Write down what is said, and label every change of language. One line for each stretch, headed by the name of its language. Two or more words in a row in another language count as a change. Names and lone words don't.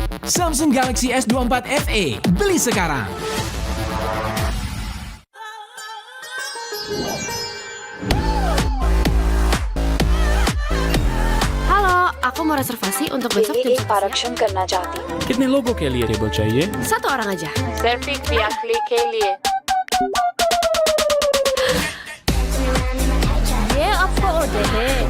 Indonesian: Samsung Galaxy S24 FE, beli sekarang. Halo, aku mau reservasi untuk besok jam 11
Hindi: करना चाहती हूँ। कितने लोगों के लिए टेबल चाहिए?
Indonesian: 1 orang aja.
Hindi: सिर्फ एक यात्री के लिए। ये आपका ऑर्डर है।